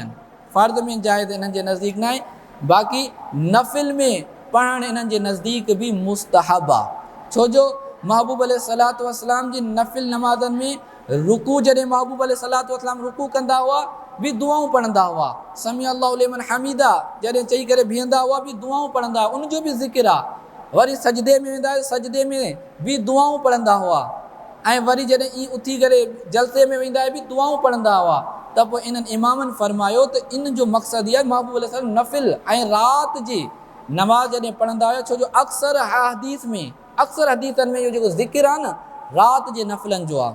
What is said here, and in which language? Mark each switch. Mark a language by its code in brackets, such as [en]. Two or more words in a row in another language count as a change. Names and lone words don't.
[sd] फ़र्ज़ में जाइज़ इन्हनि जे नज़दीक न आहे। बाक़ी नफ़िल में पढ़णु इन्हनि जे नज़दीक बि मुस्तहब आहे। छो जो महबूब [ar] عليه الصلاة والسلام [sd] जी नफ़िल नमाज़नि में रुकू जॾहिं महबूब [ar] عليه الصلاة والسلام [sd] रुकू कंदा हुआ बि दुआऊं पढ़ंदा हुआ। [ar] سمع الله لمن حمده [sd] जॾहिं चई करे बीहंदा हुआ बि दुआऊं पढ़ंदा हुआ। उनजो बि ज़िक्र आहे। वरी सजदे में वेंदा सजदे में बि दुआऊं पढ़ंदा हुआ ऐं वरी जॾहिं ई उथी करे जलसे में वेंदा बि दुआऊं पढ़ंदा हुआ। त पोइ इन्हनि इमामनि फरमायो त इन जो मक़सदु इहा महबूब अलैहिस्सलाम नफ़िल ऐं राति जी नमाज़ जॾहिं पढ़ंदा हुआ छो जो अक्सर हदीसनि में इहो जेको ज़िक्र आहे न राति जे नफ़िलनि जो आहे।